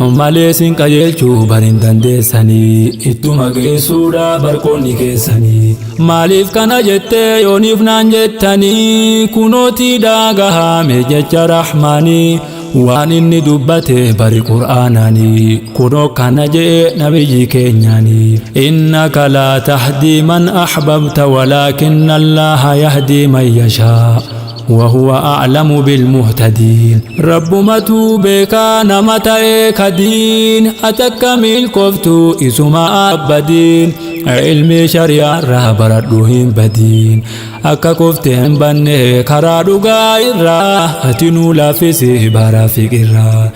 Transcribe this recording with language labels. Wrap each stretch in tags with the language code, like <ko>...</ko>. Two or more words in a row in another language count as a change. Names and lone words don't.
<om>Malee isin qajeelchuu bar hin dandeessanii, ittuma geessuudha barqoonni keessanii. Maaliif kana jettee yooniif naan jettanii, kunooti dhaagahame jecha Rahmaanii. Waan inni dubbate bari Qur'aanaanii, kunoo kana jee nabiyyi keenyaanii.</om> <ar>"إنك لا تهدي من أحببت ولكن الله يهدي من يشاء وهو أعلم بالمهتدين."</ar> <om>Rabbumatu beekaa nama ta'e kadiin, ati akka milkooftu isuma abbadiin. Ilmi shari'aa irraa baradhu hin badiin. Akka kofte hin banne karaa dhugaa irraa, ati nu laaffisi bara fiqirraa.</om>